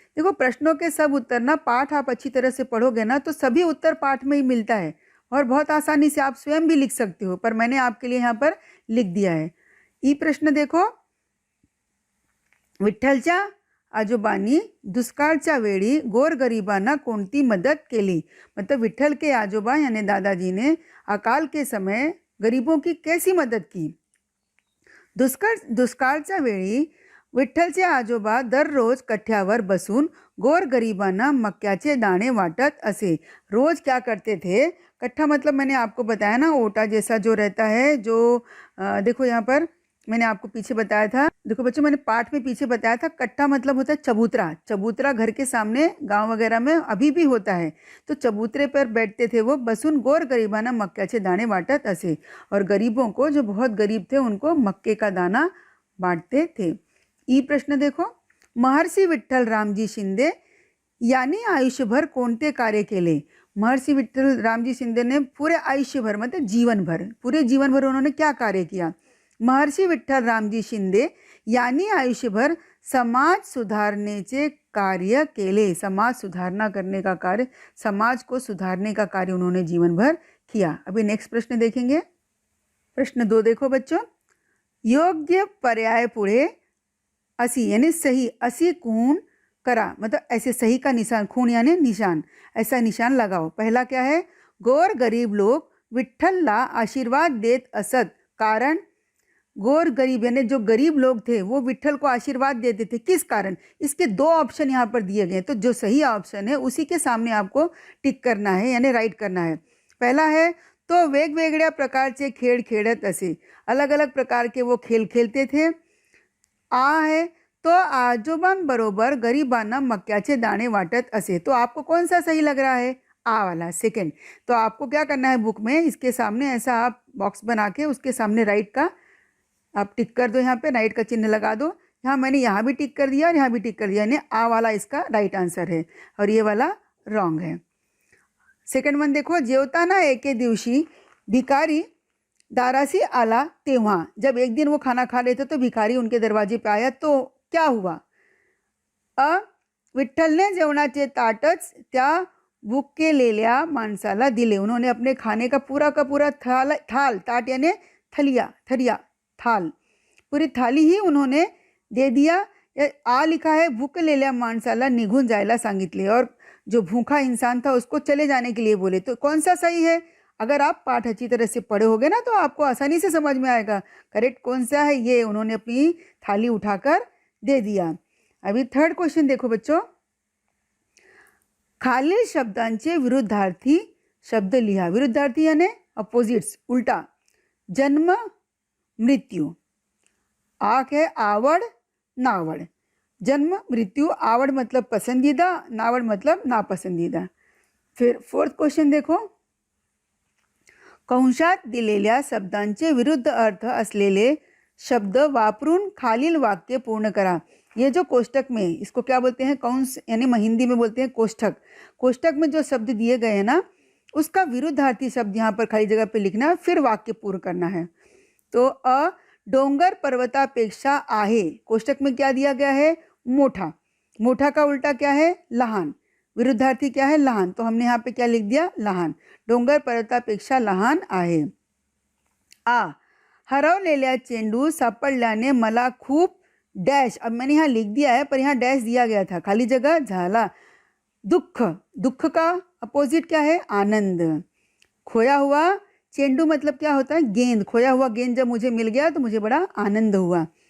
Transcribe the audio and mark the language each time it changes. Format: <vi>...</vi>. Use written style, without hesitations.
<hi>देखो प्रश्नों के सब उत्तर ना, पाठ आप अच्छी तरह से पढ़ोगे ना तो सभी उत्तर पाठ में ही मिलता है और बहुत आसानी से आप स्वयं भी लिख सकते हो, पर मैंने आपके लिए यहाँ पर लिख दिया है। ई प्रश्न देखो,</hi> <mr>विठ्ठलच्या आजोबांनी दुष्काळच्या वेळी गोरगरिबांना कोणती मदत केली।</mr> <hi>मतलब विठ्ठल के आजोबा यानी दादाजी ने अकाल के समय गरीबों की कैसी मदद की।</hi> <mr>दुष्काळच्या वेळी विठ्ठलचे आजोबा दररोज कट्ट्यावर बसून गोरगरिबांना मक्याचे दाणे वाटत असे।</mr> <hi>रोज क्या करते थे? कट्ठा मतलब मैंने आपको बताया ना, ओटा जैसा जो रहता है, जो देखो यहाँ पर मैंने आपको पीछे बताया था। देखो बच्चों, मैंने पाठ में पीछे बताया था, कट्टा मतलब होता है चबूतरा। चबूतरा घर के सामने गांव वगैरह में अभी भी होता है। तो चबूतरे पर बैठते थे वो,</hi> <mr>बसून गोर गरीबाना मक्याचे दाणे वाटत असे।</mr> <hi>और गरीबों को, जो बहुत गरीब थे, उनको मक्के का दाना बांटते थे। ई प्रश्न देखो,</hi> <mr>महर्षी विठ्ठल रामजी शिंदे यांनी आयुष्यभर कोणते कार्य केले।</mr> <hi>महर्षि विठ्ठल रामजी शिंदे ने पूरे आयुष्यभर मतलब जीवन भर, पूरे जीवन भर उन्होंने क्या कार्य किया।</hi> <mr>महर्षि विठ्ठल रामजी शिंदे यांनी आयुष्यभर समाज सुधारनेचे कार्य केले।</mr> <hi>समाज सुधारना करने का कार्य, समाज को सुधारने का कार्य उन्होंने जीवन भर किया। अभी नेक्स्ट प्रश्न देखेंगे। प्रश्न 2 देखो बच्चों,</hi> <mr>योग्य पर्याय पुढे असी</mr> <hi>यानी सही,</hi> <mr>असी खून करा,</mr> <hi>मतलब ऐसे सही का निशान, खून यानी निशान, ऐसा निशान लगाओ। पहला क्या है,</hi> <mr>गोर गरीब लोग विठ्ठलला आशीर्वाद देत असत,</mr> <hi>कारण गोर गरीब यानी जो गरीब लोग थे वो विठ्ठल को आशीर्वाद देते थे। किस कारण? इसके 2 ऑप्शन यहाँ पर दिए गए, तो जो सही ऑप्शन है उसी के सामने आपको टिक करना है यानी राइट करना है। पहला है,</hi> <mr>तो वेगवेगळ्या प्रकारचे खेळ खेळत असे,</mr> <hi>अलग अलग प्रकार के वो खेल खेलते थे।</hi> <mr>आ है, तो आजोबांबरोबर गरीबांना मक्याचे दाणे वाटत असे।</mr> <hi>तो आपको कौन सा सही लग रहा है? आ वाला, सेकंड। तो आपको क्या करना है, बुक में इसके सामने ऐसा आप बॉक्स बना के उसके सामने राइट का आप टिक कर दो, यहाँ पे राइट का चिन्ह लगा दो। यहाँ मैंने यहाँ भी टिक कर दिया और यहाँ भी टिक कर दिया, यानी आ वाला इसका राइट आंसर है और ये वाला रॉन्ग है। सेकंड वन देखो,</hi> <mr>जेवताना एके दिवशी भिकारी दारासी आला तेव्हा,</mr> <hi>जब एक दिन वो खाना खा रहे थे तो भिखारी उनके दरवाजे पे आया, तो क्या हुआ।</hi> <mr>विठ्ठलने जेवणाचे ताटच त्या भुकेलेल्या माणसाला दिले।</mr> <hi>उन्होंने अपने खाने का पूरा थाल, ताट यानी थलिया थाल, पूरी थाली ही उन्होंने दे दिया। आ लिखा है,</hi> <mr>भुकेलेल्या माणसाला निघून जायला सांगितले,</mr> <hi>और जो भूखा इंसान था उसको चले जाने के लिए बोले। तो कौन सा सही है? अगर आप पाठ अच्छी तरह से पढ़े होगे ना तो आपको आसानी से समझ में आएगा करेक्ट कौन सा है। ये उन्होंने अपनी थाली उठाकर दे दिया। अभी थर्ड क्वेश्चन देखो बच्चों,</hi> <mr>खालील शब्दांचे विरुद्धार्थी शब्द लिहा।</mr> <hi>विरुद्धार्थी यानी अपोजिट्स, उल्टा। जन्म मृत्यू, आँख है आवड़ नावड़। जन्म मृत्यू, आवड़ मतलब पसंदीदा, नावड़ मतलब नापसंदीदा। फिर फोर्थ क्वेश्चन देखो,</hi> <mr>कंसात दिलेल्या शब्दांचे विरुद्ध अर्थ असलेले शब्द वापरून खालील वाक्य पूर्ण करा।</mr> <hi>ये जो कोष्टक में, इसको क्या बोलते हैं, कंस यानी हिंदी में बोलते हैं कोष्ठक। कोष्टक में जो शब्द दिए गए हैं ना, उसका विरुद्धार्थी शब्द यहाँ पर खाली जगह पे लिखना है, फिर वाक्य पूर्ण करना है।</hi> <mr>तो डोंगर पर्वतापेक्षा आहे,</mr> <hi>कोष्टक में क्या दिया गया है, मोठा। मोठा का उल्टा क्या है, लहान। विरुद्धार्थी क्या है, लहान। तो हमने यहाँ पे क्या लिख दिया, लहान।</hi> <mr>डोंगर पर्वतापेक्षा लहान आहे। हरवलेल्या चेंडू सापडल्याने मला खूप</mr> <hi>डैश, अब मैंने यहाँ लिख दिया है पर यहाँ डैश दिया गया था, खाली जगह झाला। दुख, दुख का अपोजिट क्या है, आनंद। खोया हुआ चेंडू मतलब क्या होता है? गेंद। खोया हुआ गेंद जब मुझे मिल गया तो मुझे बड़ा आनंद हुआ।</hi>